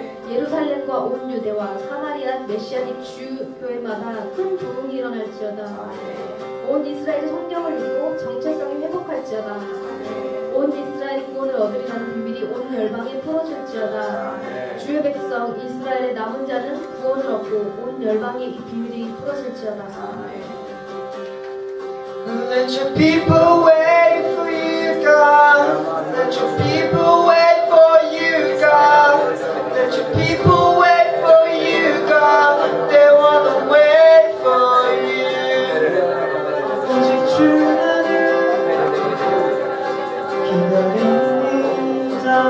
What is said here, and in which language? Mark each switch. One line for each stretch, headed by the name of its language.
Korean: 예루살렘과 온 유대와 사마리아 메시아닉 주 교회마다 큰 부흥이 일어날지어다. 온 이스라엘이 성경을 읽고 정체성이 회복할지어다. 온 이스라엘이 구원을 얻으리라는 비밀이 온 열방에 풀어질지어다. 주의 백성 이스라엘의 남은 자는 구원을 얻고 온 열방에 이 비밀이 풀어질지어다.
English: Let your people wait for you, God. Let your people wait for you, God. Let your people wait for you, God. They wanna wait for you.
Korean: 오직 주만을 기다립니다.